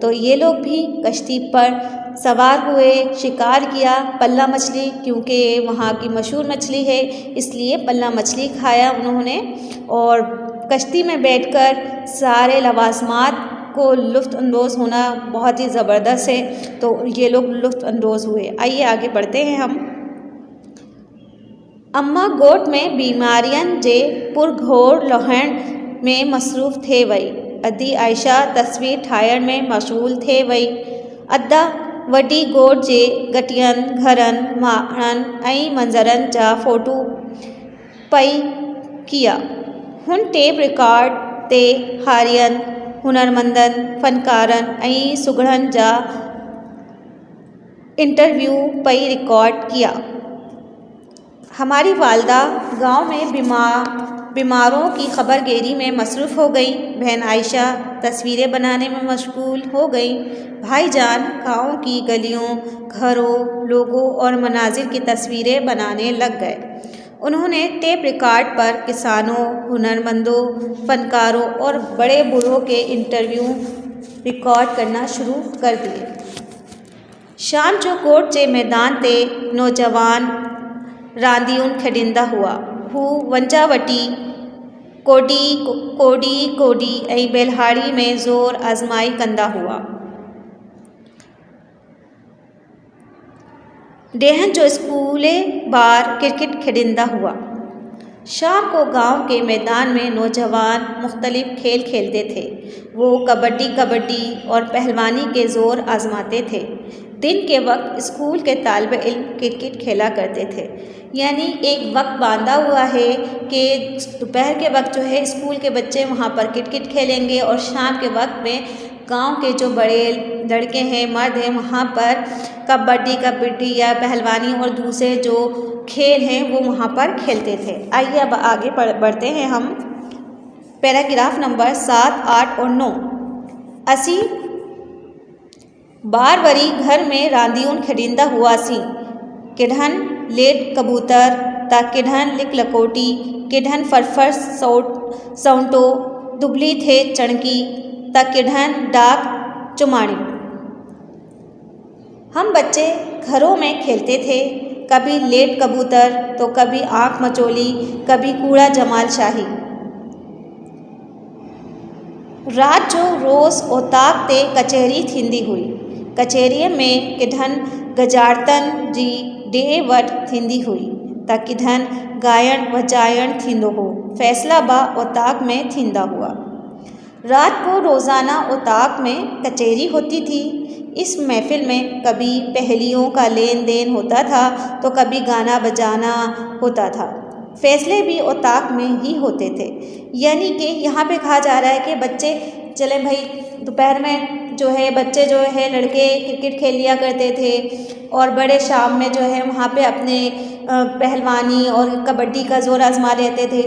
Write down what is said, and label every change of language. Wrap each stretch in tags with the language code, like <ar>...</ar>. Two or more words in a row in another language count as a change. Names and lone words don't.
<hi>तो ये लोग भी कश्ती पर सवार हुए, शिकार किया पल्ला मछली, क्योंकि वहाँ की मशहूर मछली है इसलिए पल्ला मछली खाया उन्होंने। और कश्ती में बैठकर सारे लवाजमात को लुत्फ़अंदोज़ होना बहुत ही ज़बरदस्त है, तो ये लोग लुत्फ़अंदोज़ हुए। आइए आगे बढ़ते हैं हम।</hi> <sd>अम्मा गोठ में बीमारियन जे पुरघोर लहण में मसरूफ़ थे वई। अदी आयशा तस्वीर ठाहिण में मशगूल थे वई। अदा वॾी गोठ जे गटियन घरनि माण्हुनि ऐं मंज़रनि जा फ़ोटू पई किया। हुन</sd> <en>tape record</en> <sd>ते हारियन हुनरमंदन फ़नकारनि ऐं सुगड़नि जा इंटरव्यू पई रिकॉर्ड किया।</sd> <hi>हमारी वालदा गांव में बीमारों की खबरगेरी में मसरूफ़ हो गई। बहन आयशा तस्वीरें बनाने में मशगूल हो गई। भाईजान गांव की गलियों, घरों, लोगों और मनाजिर की तस्वीरें बनाने लग गए। उन्होंने</hi> <en>tape record</en> <hi>पर किसानों, हुनरमंदों, फ़नकारों और बड़े बूढ़ों के इंटरव्यू रिकॉर्ड करना शुरू कर दिए।</hi> <sd>शाम जो कोट जे मैदान ते नौजवान रांदियुनि खेॾंदा हुआ, हू वंजावटी, कोडी ऐं बेलहाड़ी में ज़ोर आज़माई कंदा हुआ। डेहन जो स्कूले ॿार क्रिकेट खेॾंदा हुआ।</sd> <hi>शाम को गांव के मैदान में नौजवान मुख्तलिफ खेल खेलते थे। वो कबड्डी और पहलवानी के ज़ोर आजमाते थे। दिन के वक्त स्कूल के तालिब इल्म क्रिकेट खेला करते थे। यानी एक वक्त बांधा हुआ है कि दोपहर के वक्त जो है स्कूल के बच्चे वहाँ पर क्रिकेट खेलेंगे और शाम के वक्त में गांव के जो बड़े लड़के हैं, मर्द हैं, वहाँ पर कबड्डी या पहलवानी और दूसरे जो खेल हैं वो वहाँ पर खेलते थे। आइए अब आगे बढ़ते हैं हम।</hi> <en>paragraph number</en> <hi>7, 8 और 9।</hi> <sd>असी बार वरी घर में रांदियुनि खेॾंदा हुआसीं। किढन लेट कबूतर ता किढन लिक लकोटी, किढन फरफर सौंटो दुबली थे चणकी ता किढन डाक चुमाणी।</sd> <hi>हम बच्चे घरों में खेलते थे, कभी लेट कबूतर तो कभी आँख मचोली, कभी कूड़ा जमाल शाही।</hi> <sd>रात जो रोज़ ओताक ते कचहरी थींदी हुई। कचहरीअ में किढन गजारतन जी ॾे वठ थींदी हुई त किढन गायण वजायण थींदो हो। फैसला बा ओताक में थींदा हुआ।</sd> <hi>रात को रोज़ाना ओताक में कचहरी होती थी। इस महफिल में कभी पहेलियों का लेन देन होता था तो कभी गाना बजाना होता था। फैसले भी ओताक में ही होते थे। यानी कि यहाँ पे कहा जा रहा है कि बच्चे चले भाई दोपहर में जो है बच्चे जो है लड़के क्रिकेट खेल लिया करते थे और बड़े शाम में जो है वहाँ पे अपने पहलवानी और कबड्डी का ज़ोर आजमा लेते थे।</hi>